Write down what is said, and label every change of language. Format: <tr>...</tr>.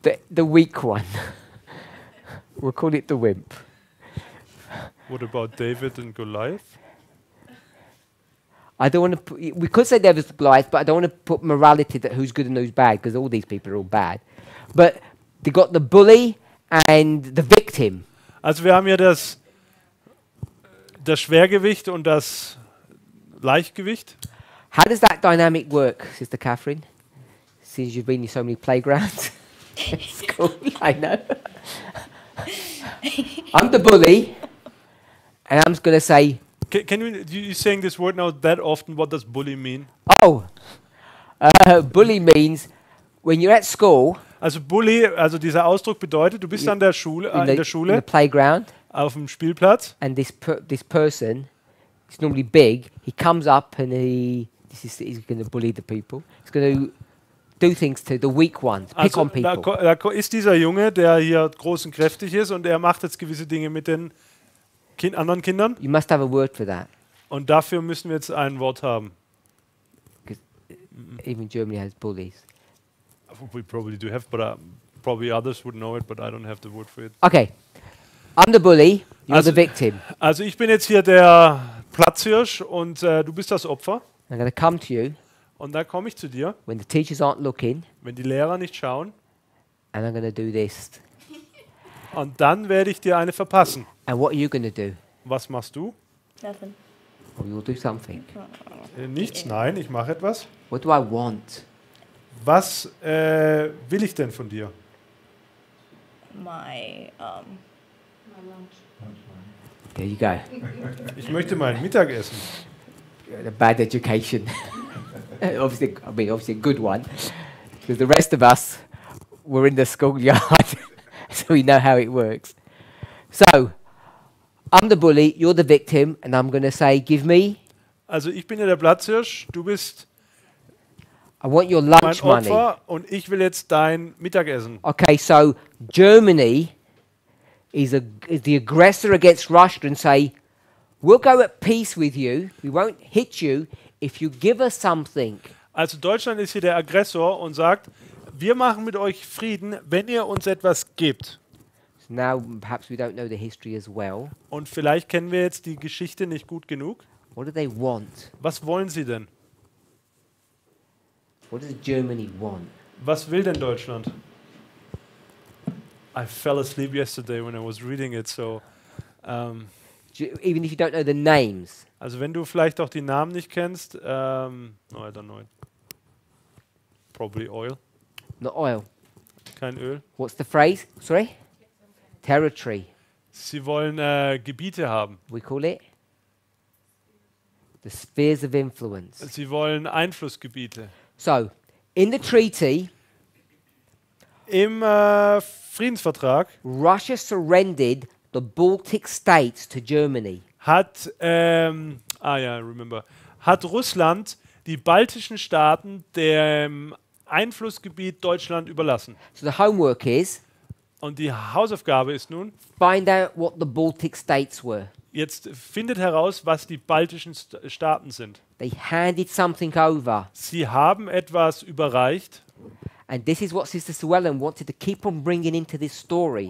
<en>The weak one. We'll call it the wimp. What about David and Goliath? I don't want to. We could say there was Goliath, but I don't want to put morality that who's good and who's bad, because all these people are all bad. But they got the bully and the victim.</en> <de>Also wir haben hier das Schwergewicht und das Leichtgewicht.</de> <en>How does that dynamic work, Sister Catherine? Since you've been in so many playgrounds. It's cool, I know. I'm the bully, and I'm just going to say, You saying this word now that often? What does bully mean? oh, bully means when you're at school,</en> <de>Also Bully, also dieser Ausdruck bedeutet, du bist an der Schule, in der</de> <en>in the</en> <de>Schule,</de> <en>playground,</en> <de>auf dem Spielplatz.</de> <en>and this person, he's normally big, he comes up and he's going to bully the people. He's going to do things to the weak ones, pick</en> <de>Also</de> <en>on people.</en> <de>da ist dieser Junge, der hier groß und kräftig ist und er macht jetzt gewisse Dinge mit den anderen Kindern.</de> <en>You must have a word for that.</en> <de>Und dafür müssen wir jetzt ein Wort haben.</de> <en>Even Germany has bullies. We probably do have, but probably others would know it, but I don't have the word for it. Okay, I'm the bully, you're the victim.</en> <de>Also ich bin jetzt hier der Platzhirsch und du bist das Opfer.</de> <en>I'm going to come to you</en> <de>Und dann komme ich zu dir,</de> <en>when the teachers aren't looking,</en> <de>wenn die Lehrer nicht schauen.</de> <en>and I'm going to do this.</en> <de>Und dann werde ich dir eine verpassen.</de> <en>And what are you going to do?</en> <de>Was machst du?</de> <en>Nothing. Or you'll do something.</en> <de>Nichts, nein, ich mache etwas.</de> <en>What do I want?</en> <de>Was will ich denn von dir?</de> <en>My There you go.</en> <de>Ich möchte mein Mittagessen.</de> <en>A bad education. Obviously a good one. Because the rest of us were in the schoolyard, so we know how it works. So, I'm the bully, you're the victim, and I'm going to say, give me,</en> <de>Also ich bin ja der Platzhirsch, du bist</de> <en>I want your</en> <de>mein</de> <en>lunch money.</en> <de>Opfer und ich will jetzt dein Mittagessen.</de> <en>Okay, so Germany is the aggressor against Russia and say, we'll go at peace with you, we won't hit you if you give us something.</en> <de>Also Deutschland ist hier der Aggressor und sagt, wir machen mit euch Frieden, wenn ihr uns etwas gebt.</de> <en>So now perhaps we don't know the history as well.</en> <de>Und vielleicht kennen wir jetzt die Geschichte nicht gut genug.</de> <en>What do they want?</en> <de>Was wollen sie denn?</de> <en>What does Germany want?</en> <de>Was will denn Deutschland?</de> <en>I fell asleep yesterday when I was reading it, so Even if you don't know the names.</en> <de>also wenn du vielleicht auch die Namen nicht kennst,</de> <en>no, I don't know it. Probably oil. Not oil.</en> <de>Kein Öl.</de> <en>What's the phrase? Sorry? Territory.</en> <de>Sie wollen Gebiete haben.</de> <en>We call it the spheres of influence.</en> <de>Sie wollen Einflussgebiete.</de> <en>So, in the treaty,</en> <de>Im Friedensvertrag</de> <en>Russia surrendered the Baltic states to Germany.</en> <de>hat,</de> <en>remember,</en> <de>hat Russland die baltischen Staaten dem Einflussgebiet Deutschland überlassen.</de> <en>So the homework is</en> <de>Und die Hausaufgabe ist nun,</de> <en>find out what the Baltic states were.</en> <de>jetzt findet heraus, was die baltischen Staaten sind.</de> <en>They handed something over.</en> <de>Sie haben etwas überreicht</de> <en>And this is what Sister Suellen wanted to keep on bringing into this story.</en>